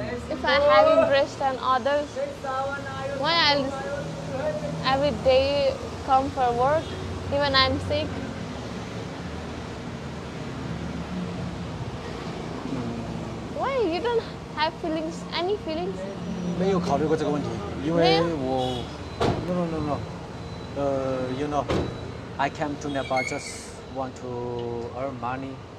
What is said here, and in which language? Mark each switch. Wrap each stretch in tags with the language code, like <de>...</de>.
<en>If I have interest in others, why I'll every day come for work, even I'm sick. Why you don't have feelings? Any feelings?</en> <zh>沒有考慮過這個問題，因為我</zh> <en>no. You know, I came to Nepal just want to earn money.</en>